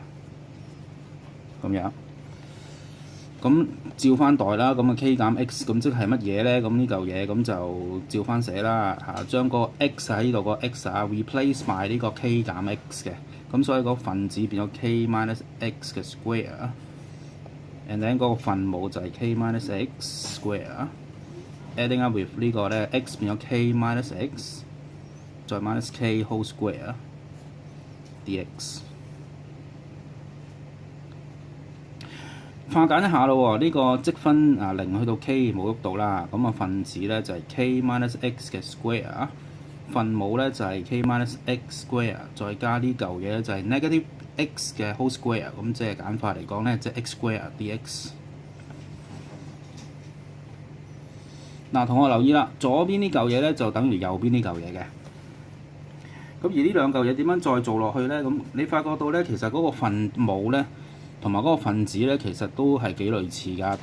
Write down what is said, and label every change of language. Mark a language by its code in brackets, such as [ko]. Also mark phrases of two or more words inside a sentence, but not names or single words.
[yue] 咁樣，咁照翻代啦，咁啊 K 減 X， 咁即係乜嘢咧？咁呢嚿嘢咁就照翻寫啦嚇，將個 X 喺呢度個 X replace 埋呢個 K 減 X 嘅，咁所以個分子變咗 [en] K minus X [yue] 嘅 square， [en] and then [yue] 嗰個分母就係 [en] K minus X square， adding up with [yue] 呢個咧 X 變咗 [en] K minus X， [yue] 再 [en] minus K whole square dx。 [yue] 化簡一下咯喎，呢個積分0去到 K 冇喐到啦，咁啊分子咧就係 [en] K minus X [yue] 嘅 square， 分母咧就係 [en] K minus X square， [yue] 再加呢嚿嘢咧就係 [en] negative X [yue] 嘅 [en] whole square， [yue] 咁即係簡化嚟講咧，即係 [en] X square dx。 [yue] 嗱，同學留意啦，左邊呢嚿嘢咧就等於右邊呢嚿嘢嘅。咁而呢兩嚿嘢點樣再做落去咧？咁你發覺到咧，其實嗰個分母咧，同埋嗰個分子咧，其實都係幾類似㗎。